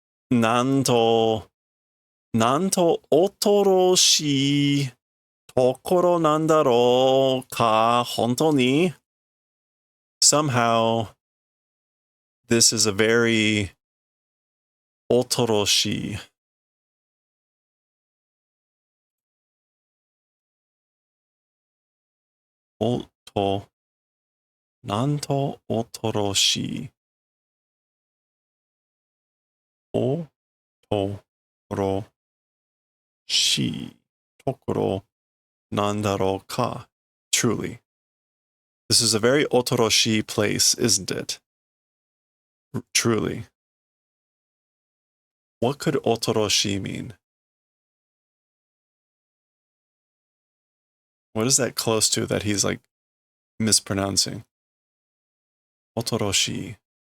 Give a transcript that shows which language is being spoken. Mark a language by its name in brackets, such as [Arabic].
[Japanese] なんと恐ろしいところなんだろうか、本当に? [English] Somehow, this is a very 恐ろしい. [Japanese] なんと恐ろしい. 恐ろしいところなんだろうか. [English] Truly. This is a very otoroshi place, isn't it? Truly. What could otoroshi mean? What is that close to that he's like mispronouncing. Otoroshi.